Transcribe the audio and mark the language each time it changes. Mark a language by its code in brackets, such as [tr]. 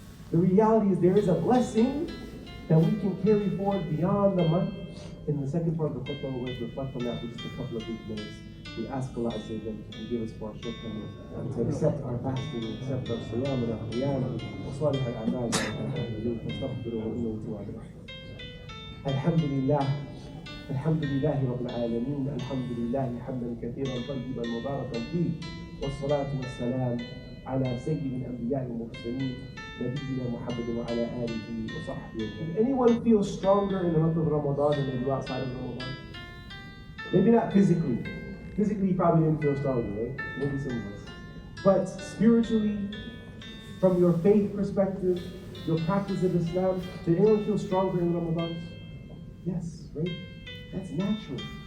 [en] The reality is there is a blessing that we can carry forward beyond the month. In the second part of the khutbah, we're going to reflect on that for just a couple of brief minutes. We ask Allah Azza wa Jalla to forgive us for our shortcomings, to accept our fasting, accept our siyam and our qiyam, [ar] وصالح الأعمال ونستغفره ونتوب عليه. الحمد لله الحمد لله رب العالمين الحمد لله حمدا كثيرا طيبا مباركا فيه والصلاة والسلام على سيد الأنبياء والمرسلين نبينا محمد وعلى آله وصحبه. [en] Did anyone feel stronger in the month of Ramadan than they do outside of Ramadan? Maybe not physically. Physically, you probably didn't feel stronger, right? Maybe some of us. But spiritually, from your faith perspective, your practice of Islam, did anyone feel stronger in Ramadan? Yes, right? That's natural.